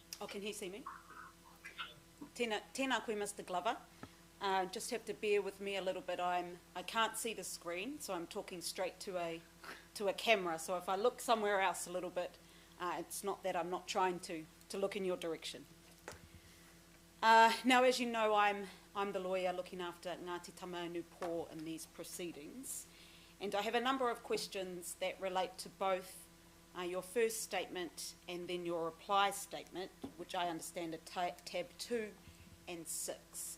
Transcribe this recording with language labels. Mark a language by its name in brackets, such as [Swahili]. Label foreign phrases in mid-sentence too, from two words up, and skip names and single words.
[English] can he see me? [Māori] Tēnā koe, [English] Mr. Glover. Just have to bear with me a little bit. I can't see the screen, so I'm talking straight to a camera. So if I look somewhere else a little bit, it's not that I'm not trying to look in your direction. Now, as you know, I'm the lawyer looking after Ngāti Tamanupō in these proceedings, and I have a number of questions that relate to both your first statement and then your reply statement, which I understand are tab 2 and 6.